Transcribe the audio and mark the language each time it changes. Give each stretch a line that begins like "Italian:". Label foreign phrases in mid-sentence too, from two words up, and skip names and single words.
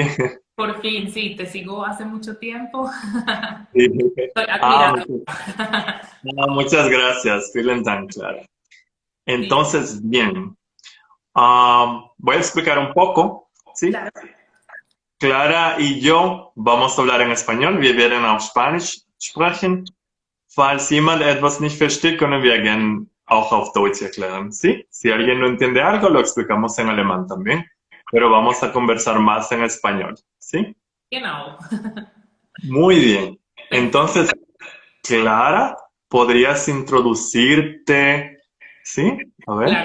Spanish: Por fin, sí, te sigo hace mucho tiempo. Sí. Estoy Ah, admirada. muchas gracias,
German: vielen Dank,
Spanish: Clara. Sí, Entonces, bien, voy a explicar un poco, ¿sí? claro. Clara y yo vamos a hablar en español.
German: Wir werden auf Spanisch sprechen. Falls jemand etwas nicht versteht, können wir gerne auch auf Deutsch erklären,
Spanish: ¿sí? Si alguien no entiende algo, lo explicamos en alemán también, pero vamos a conversar más en español, ¿sí?
German: Genau.
Spanish: Muy bien. Perfecto. Entonces, Clara, ¿podrías introducirte? ¿Sí? A ver.